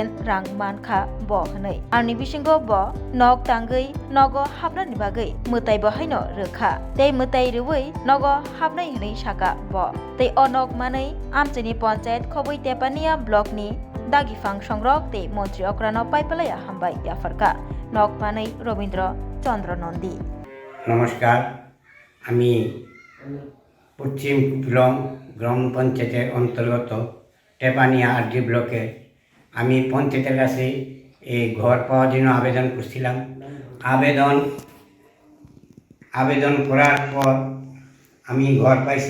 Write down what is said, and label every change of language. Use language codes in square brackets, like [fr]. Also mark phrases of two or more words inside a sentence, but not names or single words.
[trp] रां मानखा ब हनै आरनि बिसिंगो ब नक तांगै नगो हाबनानि बागै मोताइ बहायनो रोखा तै मोताइ रुवै नगो हाबनाय हनै शाखा ब तै अ नक मानै आमचैनि पंचायत खबै तेपानिया ब्लकनि दागिफां संरक तै मन्त्रि अक्रानो पाइपलाया हामबाय याफारका नक मानै रवीन्द्र चंद्र नंदी। [bn] नमस्कार, আমি পশ্চিম কুপিলং গ্রাম পঞ্চায়েতের অন্তর্গত টেপানিয়া আরডি ব্লকে আমি পঞ্চায়েতের কাছে এই ঘর পাওয়ার জন্য আবেদন করছিলাম। আবেদন করার পর আমি ঘর পাইছি।